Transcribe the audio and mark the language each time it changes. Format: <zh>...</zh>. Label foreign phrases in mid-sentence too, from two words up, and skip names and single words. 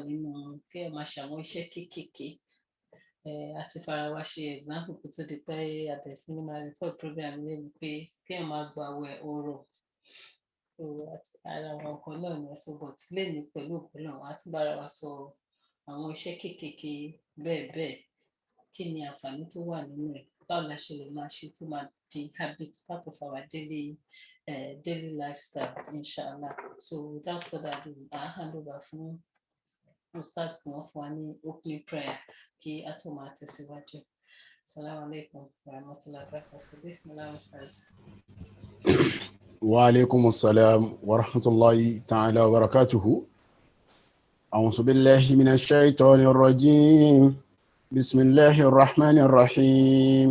<yo>nínú kí ẹ máa ṣàwọn iṣẹ́ kéékèèké àti fara wa ṣe example kó tó di pé abẹ̀sí ní máa</yo> <en>record program</en> <yo>lẹ́nu pé kí ẹ máa gba àwẹ̀ ọ̀rọ̀ so ara àwọn ọkọ náà ní ẹ̀sùn but lẹ́nu pẹ̀lú òkú náà a tún bára wa sọ àwọn iṣẹ́ kéékèèké bẹ́ẹ̀ bẹ́ẹ̀ kí ni àǹfààní tó wà nínú ẹ̀ báwo la ṣe lè máa ṣe tó máa di</yo> <en>habit part of our daily lifestyle</en> <yo>inshallah.</yo> <en>So without further ado I hand over</en> <yo>fún ustaz kí wọ́n fún wa ní</yo> <en>opening prayer</en> <yo>kí a tó máa tẹ̀síwájú.</yo> <ar>السلام عليكم ورحمة الله وبركاته. بسم الله أستاذ. وعليكم السلام ورحمة الله تعالى وبركاته. أعوذ بالله من الشيطان الرجيم. بسم الله الرحمن الرحيم.</ar>